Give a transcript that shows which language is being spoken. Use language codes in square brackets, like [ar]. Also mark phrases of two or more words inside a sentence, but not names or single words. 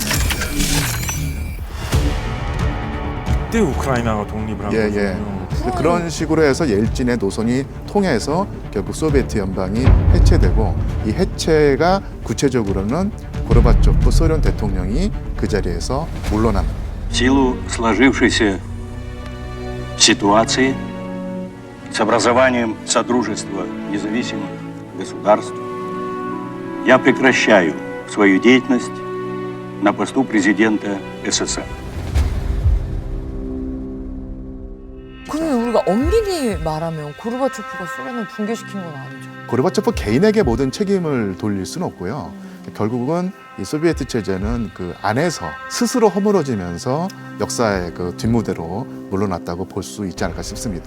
[ko] 그때 우크라이나가 독립을 한 거군요. 그런 식으로 해서 옐친의 노선이 통해서 결국 소비에트 연방이 해체되고 이 해체가 구체적으로는 고르바초프 소련 대통령이 그 자리에서 물러납니다. [ru] В силу сложившейся ситуации с образованием Содружества независимых государств я прекращаю свою деятельность на посту президента СССР. [ko] 그러면 우리가 엄밀히 말하면 고르바초프가 소련을 붕괴시킨 건 아니죠. 고르바초프 개인에게 모든 책임을 돌릴 수는 없고요. 결국은 이 소비에트 체제는 그 안에서 스스로 허물어지면서 역사의 그 뒷무대로 물러났다고 볼 수 있지 않을까 싶습니다.